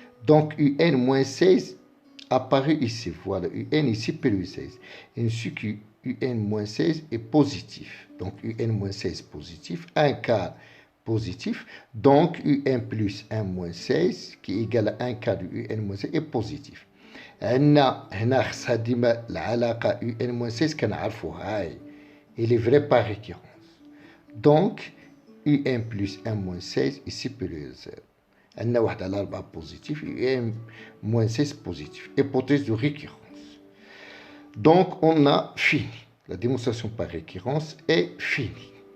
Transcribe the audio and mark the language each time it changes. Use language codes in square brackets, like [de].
[fr] Donc, UN moins 16 apparaît ici. Voilà, UN est supérieur à 16. Ainsi que UN moins 16 est positif. Donc, UN moins 16 positif. 1 quart positif. Donc, UN plus 1 moins 16 qui est égal à 1 quart de UN moins 16 est positif. [ar] هنا خصها ديما العلاقة [fr] UN moins 16 [ar] كنعرفوها هاي. [fr] Il est vrai par récurrence. Donc, UN plus 1 moins 16 est supérieur à 0. On a 1 [ar] على [fr] 4 positif et un moins 16 positif. Hypothèse de récurrence. Donc, on a fini. La démonstration par récurrence est finie.